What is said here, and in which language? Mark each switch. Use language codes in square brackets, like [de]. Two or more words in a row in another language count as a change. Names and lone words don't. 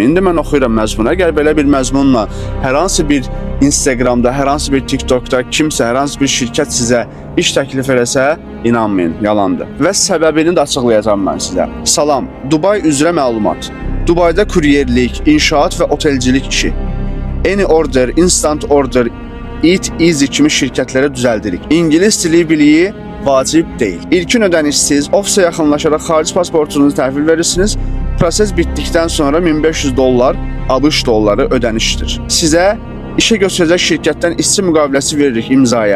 [az] İndi mən oxuyuram məzmunu. Əgər belə bir məzmunla hər hansı bir Instagramda, hər hansı bir TikTokda kimsə, hər hansı bir şirkət sizə iş təklif eləsə, inanmayın, yalandır. Və səbəbini də açıqlayacağam mən sizə. Salam, Dubay üzrə məlumat. Dubayda kuryerlik, inşaat və otelcilik işi. Any order, instant order, eat easy kimi şirkətlərə düzəldirik. İngilis dili biliyi vacib deyil. İlkin ödənişsiz, ofisə yaxınlaşaraq xarici pasportunuzu təhvil verirsiniz. Proses bitdikdən sonra $1500 ABŞ dolları ödənişdir. Sizə işə götürəcək şirkətdən işçi müqaviləsi veririk imzaya.